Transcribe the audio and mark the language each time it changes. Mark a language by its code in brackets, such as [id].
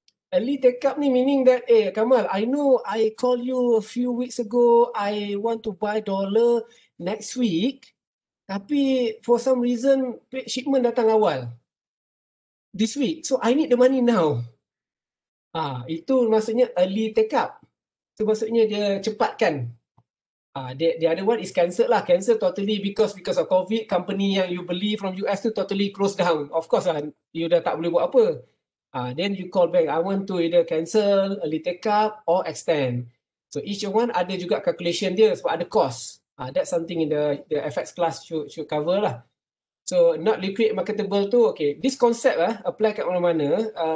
[en] early take-up ni meaning that, Kamal, I know I call you a few weeks ago, I want to buy dollar next week, tapi for some reason shipment datang awal this week, so I need the money now. [ms] Itu maksudnya early take-up. So maksudnya dia cepatkan. [en] The other one is cancel lah. Cancel totally because of COVID, company yang you beli from US tu totally close down. Of course [ms] lah, you dah tak boleh buat apa. [en] Then you call back, I want to either cancel, early take up or extend. So each one [ms] ada juga calculation dia sebab ada [en] cost. That's something in the FX class should cover lah. So not liquid marketable tu, okay. This concept apply [ms] kat mana-mana.